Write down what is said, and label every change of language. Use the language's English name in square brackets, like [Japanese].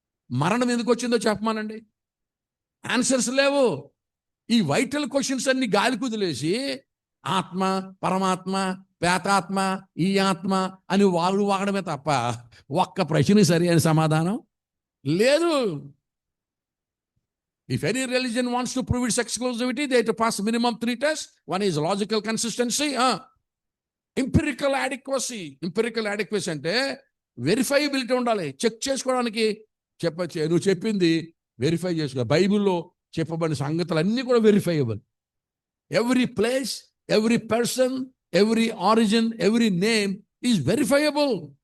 [Telugu] మరణం ఎందుకు వచ్చిందో చెప్పమానండి. ఆన్సర్స్ లేవు. ఈ వైటల్ క్వశ్చన్స్ అన్ని గాలి కుదిలేసి ఆత్మ, పరమాత్మ, పేతాత్మ, ఈ ఆత్మ అని వాళ్ళు వాడమే తప్ప ఒక్క ప్రశ్న సరి అయిన సమాధానం లేదు. [English] If any religion wants to prove its exclusivity, they have to pass minimum 3 tests. One is logical consistency, empirical adequacy. [Telugu] Empirical adequacy అంటే వెరిఫైబిలిటీ ఉండాలి. చెక్ చేసుకోవడానికి చెప్పచ్చు. నువ్వు చెప్పింది వెరిఫై చేసుకో. బైబిల్లో చెప్పబడిన సంగతులు అన్నీ కూడా verifiable. [English] Every place, every person, every origin, every name is verifiable.